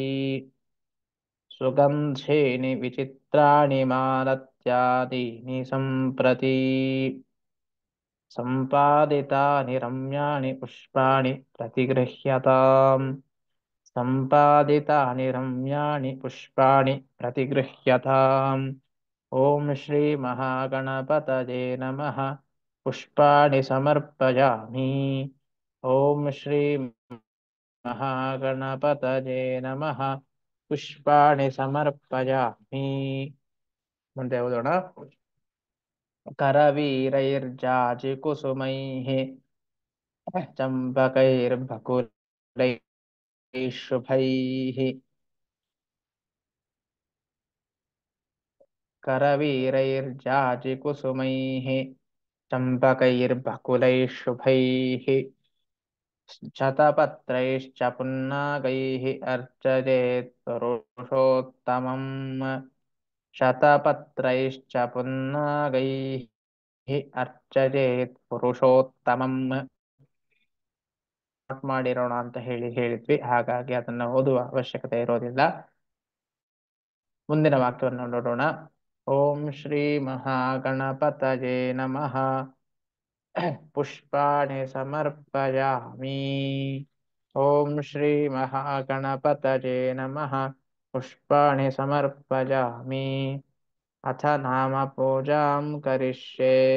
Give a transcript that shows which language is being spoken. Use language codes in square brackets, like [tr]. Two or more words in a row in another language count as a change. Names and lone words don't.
[sa] सुगन्धेन विचित्राणि मालत्यादीनि सम्प्रति सम्पादितानि रम्याणि पुष्पाणि प्रतिगृह्यताम् सम्पादितानि रम्याणि पुष्पाणि प्रतिगृह्यताम् ॐ श्रीमहागणपतये नमः पुष्पाणि समर्पयामि ॐ श्रीमहागणपतये नमः पुष्पाणि समर्पयामि [kn] ಮುಂದೆ ಓದೋಣ [sa] करवीरैर्जाजिकुसुमैः चम्पकैर्बकुलैः शुभैः करवीरैर्जाजिकुसुमैः चम्पकैर्बकुलैः शुभैः शतपत्रैश्च पुन्नागैः अर्चयेत् पुरुषोत्तमम् शतपत्रैश्च पुन्नागैः अर्चयेत् पुरुषोत्तमम् [kn] ಮಾಡಿರೋಣ ಅಂತ ಹೇಳಿದ್ವಿ, ಹಾಗಾಗಿ ಅದನ್ನು ಓದುವ ಅವಶ್ಯಕತೆ ಇರೋದಿಲ್ಲ. ಮುಂದಿನ ವಾಕ್ಯವನ್ನು ನೋಡೋಣ. [sa] ಓಂ ಶ್ರೀ ಮಹಾಗಣಪತಯೇ ನಮಃ पुष्पाणि समर्पयामि ॐ श्री महागणपतये नमः पुष्पाणि समर्पयामि अथ नाम पूजां करिष्ये